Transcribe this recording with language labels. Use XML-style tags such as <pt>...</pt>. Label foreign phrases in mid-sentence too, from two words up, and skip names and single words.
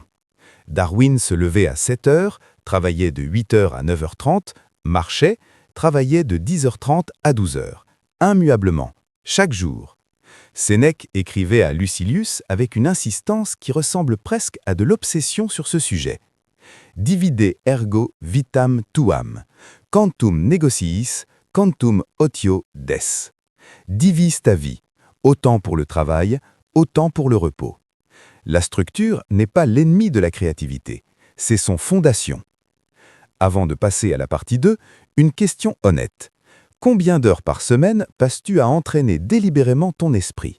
<fr>Darwin se levait à 7 heures, travaillait de 8 heures à 9h30, marchait, travaillait de 10h30 à 12h, immuablement, chaque jour. Sénèque écrivait à Lucilius avec une insistance qui ressemble presque à de l'obsession sur ce sujet.</fr> <la>Divide ergo vitam tuam, quantum negociis, quantum otio des.</la> <fr>Divise ta vie, autant pour le travail, autant pour le repos. La structure n'est pas l'ennemi de la créativité, c'est son fondation. Avant de passer à la partie 2, une question honnête. Combien d'heures par semaine passes-tu à entraîner délibérément ton esprit?</fr>